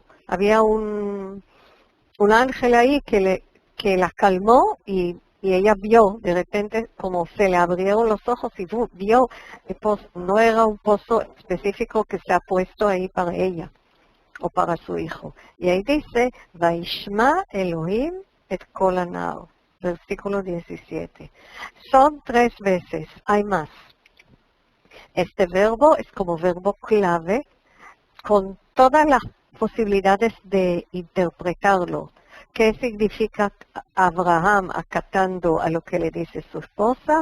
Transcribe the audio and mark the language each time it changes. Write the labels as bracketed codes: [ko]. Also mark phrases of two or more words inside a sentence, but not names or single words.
[es] Había un ángel ahí que la calmó y ella vio de repente como se le abrieron los ojos y vio el pozo. No era un pozo específico que se ha puesto ahí para ella o para su hijo. Y ahí dice, [he] וישמע אלהים את קול הנער, [es] versículo 17. Son 3 veces, hay más. Este verbo es como verbo clave con todas las posibilidades de interpretarlo. ¿Qué significa Abraham acatando a lo que le dice su esposa?